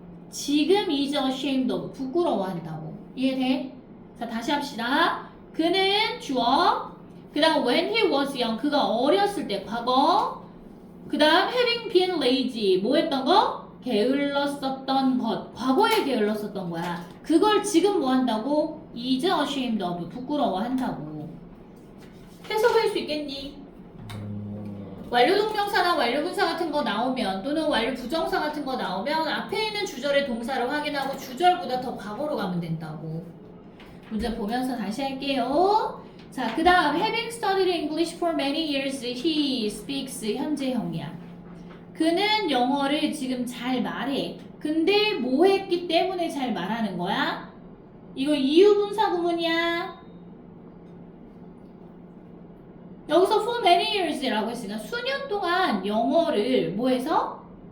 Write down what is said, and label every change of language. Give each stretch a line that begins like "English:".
Korean: 지금
English: is ashamed of.
Korean: 부끄러워한다고. 이해돼? 자, 다시 합시다. 그는 주어. 그 다음
English: when he was young.
Korean: 그가 어렸을 때 과거. 그 다음
English: having been lazy.
Korean: 뭐 했던 거? 게을렀었던 것. 과거에 게을렀었던 거야. 그걸 지금 뭐 한다고?
English: is ashamed of.
Korean: 부끄러워한다고. 해석할 수 있겠니? 완료 동명사나 완료 분사 같은 거 나오면 또는 완료 부정사 같은 거 나오면 앞에 있는 주절의 동사를 확인하고 주절보다 더 과거로 가면 된다고. 문제 보면서 다시 할게요.
English: 자, 그 다음 having studied English for many years, he speaks
Korean: 현재형이야. 그는 영어를 지금 잘 말해. 근데 뭐 했기 때문에 잘 말하는 거야? 이거 이유분사 구문이야. 여기서
English: for many years
Korean: 라고 했으니까 수년 동안 영어를 뭐 해서?